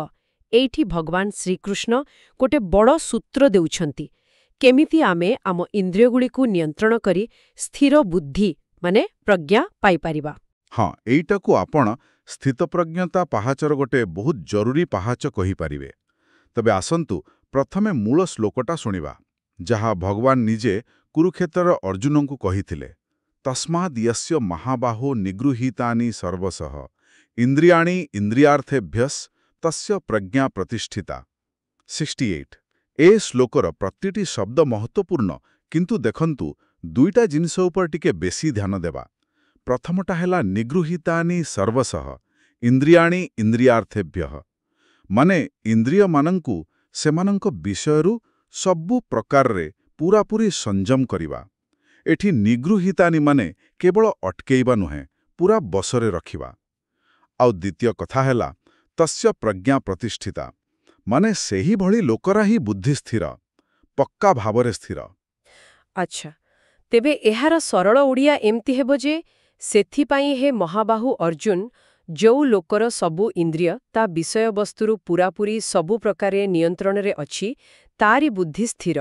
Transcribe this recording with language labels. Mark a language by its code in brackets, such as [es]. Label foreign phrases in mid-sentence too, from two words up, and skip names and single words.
[or] ଏଠି ଭଗବାନ ଶ୍ରୀକୃଷ୍ଣ ଗୋଟେ ବଡ଼ ସୂତ୍ର ଦେଉଛନ୍ତି କେମିତି ଆମେ ଆମ ଇନ୍ଦ୍ରିୟଗୁଡ଼ିକୁ ନିୟନ୍ତ୍ରଣ କରି ସ୍ଥିର ବୁଦ୍ଧି ମାନେ ପ୍ରଜ୍ଞା ପାଇ ପାରିବା। ହଁ ଏଇଟା କୁ ଆପଣ ସ୍ଥିତପ୍ରଜ୍ଞତା ପାହାଚର ଗୋଟେ ବହୁତ ଜରୁରୀ ପାହାଚ କହି ପାରିବେ। ତେବେ ଆସନ୍ତୁ ପ୍ରଥମେ ମୂଳ ଶ୍ଲୋକଟା ଶୁଣିବା ଯାହା ଭଗବାନ ନିଜେ କୁରୁକ୍ଷେତ୍ର ଅର୍ଜୁନ କୁ କହିଥିଲେ [sa] तस्माद् यस्य महाबाहो निगृहीतानि सर्वशः इंद्रियाणि इंद्रियार्थेभ्यस् तस्य प्रज्ञा प्रतिष्ठिता। [or] 68 ଏ ଶ୍ଲୋକର ପ୍ରତିଟି ଶବ୍ଦ ମହତ୍ୱପୂର୍ଣ୍ଣ କିନ୍ତୁ ଦେଖନ୍ତୁ ଦୁଇଟା ଜିନିଷ ଉପର ଟିକେ ବେଶୀ ଧ୍ୟାନ ଦେବା। ପ୍ରଥମଟା ହେଲା [sa] निगृहीतानि सर्वशः इंद्रियाणि इंद्रियार्थेभ्यः [or] ମାନେ ଇନ୍ଦ୍ରିୟ ମାନଙ୍କୁ ସେମାନଙ୍କ ବିଷୟରୁ ସବୁ ପ୍ରକାର ରେ ପୂରାପୂରି ସଂଯମ କରିବା। ଏଠି ନିଗୃହୀତାନି ମାନେ କେବଳ ଅଟକାଇବା ନୁହେଁ ପୂରା ବଶରେ ରଖିବା। ଆଉ ଦ୍ୱିତୀୟ କଥା ହେଲା [sa] तस्य प्रज्ञा प्रतिष्ठिता [or] ମାନେ ସେହି ଭଳି ଲୋକରା ହିଁ ବୁଦ୍ଧି ସ୍ଥିର ପକ୍କା ଭାବରେ ସ୍ଥିର। ଅଚ୍ଛା ତେବେ ଏହାର ସରଳ ଓଡ଼ିଆ ଏମିତି ହେବ ଯେ ସେଥିପାଇଁ ହେ ମହାବାହୁ ଅର୍ଜୁନ ଯୋ ଲୋକର ସବୁ ଇନ୍ଦ୍ରିୟ ତା ବିଷୟ ବସ୍ତୁରୁ ପୂରାପୂରି ସବୁ ପ୍ରକାରେ ନିୟନ୍ତ୍ରଣ ରେ ଅଛି ତାରି ବୁଦ୍ଧି ସ୍ଥିର।